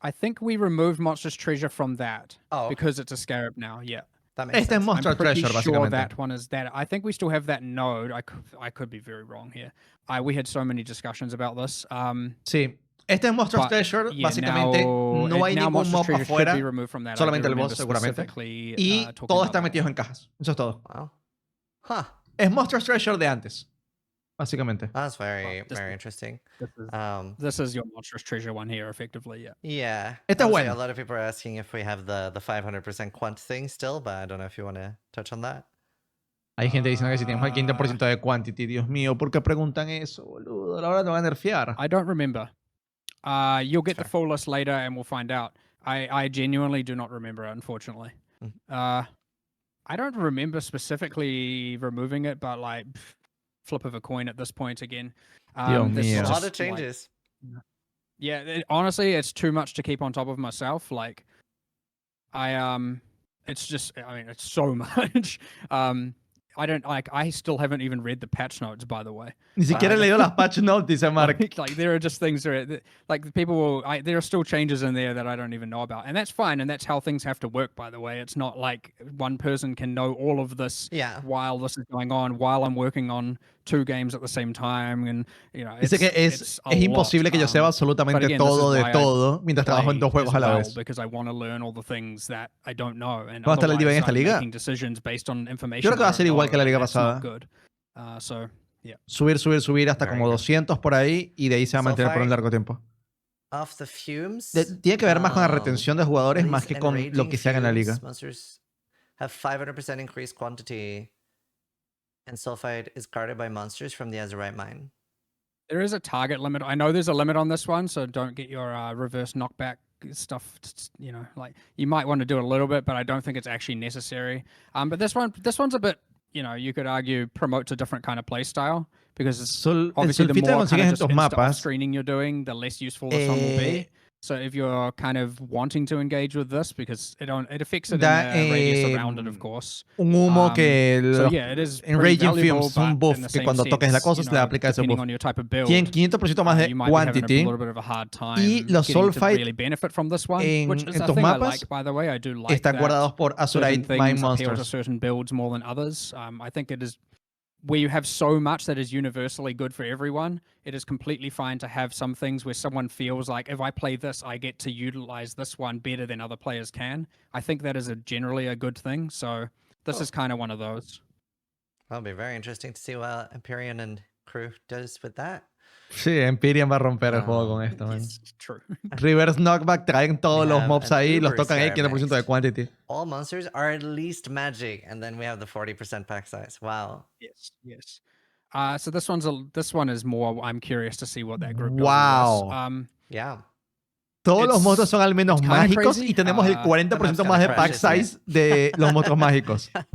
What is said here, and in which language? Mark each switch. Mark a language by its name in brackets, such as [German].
[English] I think we removed monstrous treasure from that because it's a scarab now. Yeah. That makes sense. Monster treasure, sure that one is that. I think we still have that node. I could be very wrong here. We had so many discussions about this. [Spanish] Sí. Este es Monster Treasure, básicamente no hay ningún mob afuera, solamente el boss seguramente, y todo está metido en cajas, eso es todo. [English] Wow. [Spanish] Es Monster Treasure de antes, básicamente. [English] That's very interesting. This is your Monstrous Treasure one here, effectively, yeah. [Spanish] Este es bueno. [English] A lot of people are asking if we have the 500% quant thing still, but I don't know if you want to touch on that. [Spanish] Hay gente diciendo que si tenemos el 15% de quantity, Dios mío, ¿por qué preguntan eso, boludo? A la hora te van a nerfear. [English] I don't remember. You'll get the full list later and we'll find out. I genuinely do not remember, unfortunately. I I don't remember specifically removing it, but like flip of a coin at this point again. There's a lot of changes. Like, honestly, it's too much to keep on top of myself. Like, it's just, I mean, it's so much. I still haven't even read the patch notes, by the way. [Spanish] Ni siquiera he leído las patch notes, dice Mark. [English] Like there are just things that, like people will, there are still changes in there that I don't even know about, and that's fine, and that's how things have to work. By the way, it's not like one person can know all of this while this is going on, while I'm working on 2 games at the same time, and you know, [Spanish] dice que es imposible que yo sepa absolutamente [English] again, [Spanish] todo de todo mientras trabajo en 2 juegos a la vez. [English] Because I want to learn all the things that I don't know, and [Spanish] ¿Cómo está el nivel en esta liga? [English] Making decisions based on information. [Spanish] Yo creo que va a ser igual que la liga pasada. [English] Yeah. [Spanish] Subir hasta como 200 por ahí y de ahí se va a mantener por un largo tiempo. [English] Off the fumes, [Spanish] tiene que ver más con la retención de jugadores más que con lo que se haga en la liga. [English] Monsters have 500% increased quantity, and sulfide is guarded by monsters from the azurite mine. There is a target limit. I know there's a limit on this one, so don't get your reverse knockback stuff. You know, like you might want to do it a little bit, but I don't think it's actually necessary. But this one's a bit. You know, you could argue promotes a different kind of play style because obviously the more kind of just screening you're doing, the less useful this one will be. So if you're kind of wanting to engage with this, because it affects it in the radius around it, of course. [Spanish] Un humo que [English] it is [Spanish] en Raging Fumes, un buff que cuando toques la cosa se le aplica ese buff. Tienen 500% más de quantity. Y los Sulfide en tus mapas están guardados por Azurite Mine Monsters. [English] Certain builds more than others. I think it is where you have so much that is universally good for everyone. It is completely fine to have some things where someone feels like, if I play this, I get to utilize this one better than other players can. I think that is generally a good thing. So this is kind of one of those. That'll be very interesting to see what Empyrean and crew does with that. [Spanish] Sí, Empyrean va a romper el juego con esto, man. [English] True. [Spanish] Reverse knockback, traen todos los mobs ahí, los tocan ahí, 15% de quantity. [English] All monsters are at least magic, and then we have the 40% pack size. Wow. Yes. So this one is more. I'm curious to see what that group does. Wow. Yeah. [Spanish] Todos los monstruos son al menos mágicos y tenemos el 40% más de pack size de los monstruos mágicos.